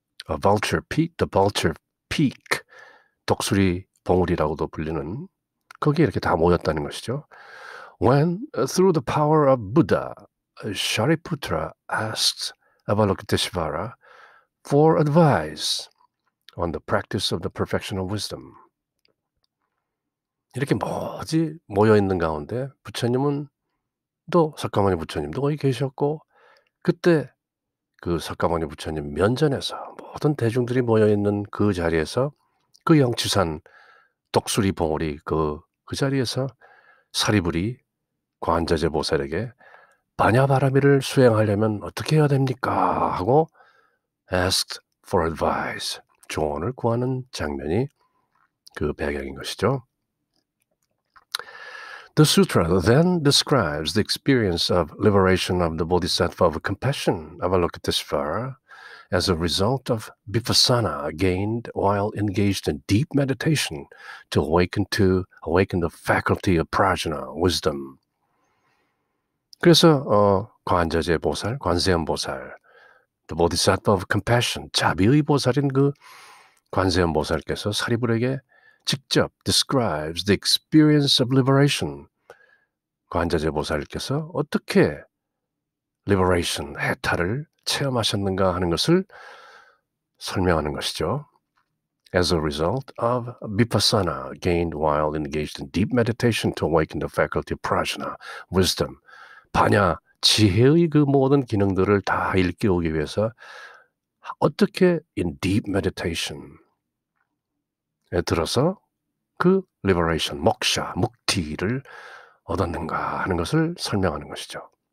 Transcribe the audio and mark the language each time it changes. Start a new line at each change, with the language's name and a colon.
English: A vulture peak, the vulture peak,
Korean: 독수리 봉우리라고도 불리는 거기에 이렇게 다 모였다는 것이죠.
English: When, through the power of Buddha, Shariputra asked Avalokiteshvara for advice on the practice of the perfection of wisdom.
Korean: 이렇게 모여있는 가운데 부처님은 또 석가모니 부처님도 거기 계셨고 그때 그 석가모니 부처님 면전에서 모든 대중들이 모여있는 그 자리에서 그 영치산 독수리 봉우리 그 자리에서 사리불이 관자재 보살에게 반야바라미를 수행하려면 어떻게 해야 됩니까? 하고
English: asked for advice,
Korean: 조언을 구하는 장면이 그 배경인 것이죠.
English: The sutra then describes the experience of liberation of the bodhisattva of compassion, Avalokiteshvara, as a result of vipassana gained while engaged in deep meditation to awaken the faculty of prajna, wisdom.
Korean: 그래서 관자재 보살, 관세음 보살,
English: the bodhisattva of compassion,
Korean: 자비의 보살인 그 관세음 보살께서 사리불에게 직접
English: describes the experience of liberation.
Korean: 관자재 보살께서 어떻게 liberation, 해탈을 체험하셨는가 하는 것을 설명하는 것이죠.
English: As a result of vipassana gained while engaged in deep meditation to awaken the faculty of prajna, wisdom.
Korean: 반야, 지혜의 그 모든 기능들을 다 일깨우기 위해서 어떻게
English: in deep meditation
Korean: 에 들어서 그 liberation, 모ksha, 묵티를 얻었는가 하는 것을 설명하는 것이죠.